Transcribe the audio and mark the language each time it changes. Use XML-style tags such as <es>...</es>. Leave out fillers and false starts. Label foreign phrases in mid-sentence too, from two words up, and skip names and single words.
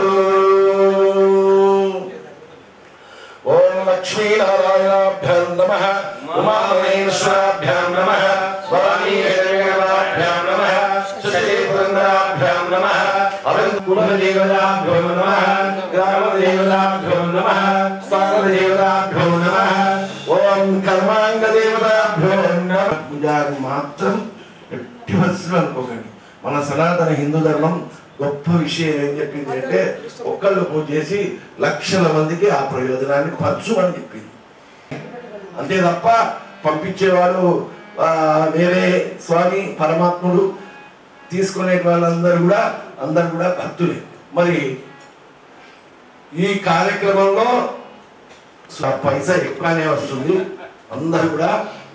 <sa>ओम लक्ष्मीनारायणाभ्यां नमः उमामहेश्वराभ्यां नमः वाणीदेवाभ्यां नमः शशिपुरन्दराभ्यां नमः अरुणकुलदेवताभ्यो नमः ग्रामदेवताभ्यो नमः स्थानदेवताभ्यो नमः ओम कर्मांगदेवताभ्यो नमः</sa> <te>పూజారి మాత్రం ఎట్టి పరిస్థితుల్లో అనుకోకండి మన సనాతన హిందూ ధర్మం గొప్ప విషయం ఏం చెప్పింది అంటే ఒక్కళ్ళు పూజ చేసి లక్షల మందికి ఆ ప్రయోజనాన్ని పంచుమని చెప్పింది అంతే తప్ప పంపించేవాడు వేరే స్వామి పరమాత్ముడు తీసుకునే వాళ్ళందరూ కూడా భక్తులే మరి ఈ కార్యక్రమంలో పైసా ఎక్కువనే వస్తుంది అందరూ కూడా</te>